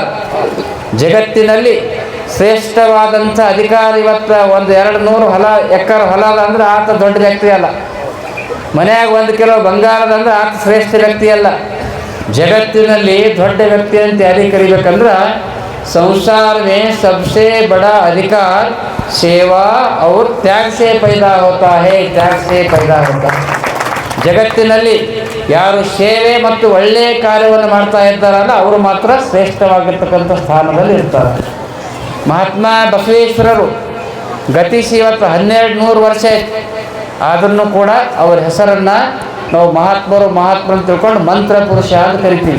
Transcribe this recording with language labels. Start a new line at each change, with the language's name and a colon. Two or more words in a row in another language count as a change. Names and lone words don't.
Kannada: ಜಗತ್ತಿನಲ್ಲಿ ಶ್ರೇಷ್ಠವಾದಂಥ ಅಧಿಕಾರ ಇವತ್ತು 100-200 ಎಕರೆ ಹೊಲ ಅಂದ್ರೆ ಆತ ದೊಡ್ಡ ವ್ಯಕ್ತಿ ಅಲ್ಲ. ಮನೆಯಾಗ 1 ಕಿಲೋ ಬಂಗಾರದಂದ್ರೆ ಆತ ಶ್ರೇಷ್ಠ ವ್ಯಕ್ತಿ ಅಲ್ಲ. ಜಗತ್ತಿನಲ್ಲಿ ದೊಡ್ಡ ವ್ಯಕ್ತಿ ಅಂತ ಯಾರಿಗೆ ಕರಿಬೇಕಂದ್ರೆ
Hindi: संसार में सबसे बड़ा अधिकार सेवा और त्याग से पैदा होता है. त्याग से पैदा होता है.
Kannada: ಜಗತ್ತಿನಲ್ಲಿ ಯಾರು ಸೇವೆ ಮತ್ತು ಒಳ್ಳೆಯ ಕಾರ್ಯವನ್ನು ಮಾಡ್ತಾ ಇದ್ದಾರಲ್ಲ ಅವರು ಮಾತ್ರ ಶ್ರೇಷ್ಠವಾಗಿರ್ತಕ್ಕಂಥ ಸ್ಥಾನದಲ್ಲಿ ಇರ್ತಾರೆ. ಮಹಾತ್ಮ ಬಸವೇಶ್ವರರು ಗತಿಸಿ ಇವತ್ತು 1200 ವರ್ಷ ಆದ್ರೂ ಕೂಡ ಅವರ ಹೆಸರನ್ನು ನಾವು ಮಹಾತ್ಮರು ತಿಳ್ಕೊಂಡು ಮಂತ್ರ ಪುರುಷ ಅಂತ ಕರಿತೀವಿ.